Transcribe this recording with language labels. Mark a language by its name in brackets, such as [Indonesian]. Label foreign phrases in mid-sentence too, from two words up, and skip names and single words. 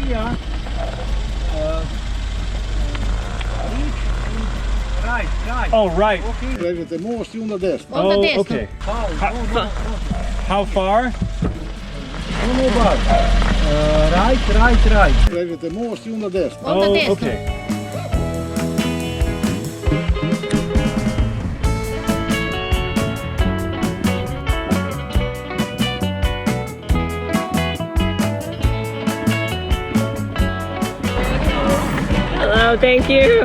[English] Oh, right. Oh, okay. How far? Right. [Croatian] Pređete most i onda desno. Onda desno. [English] Okay. Hello, thank you.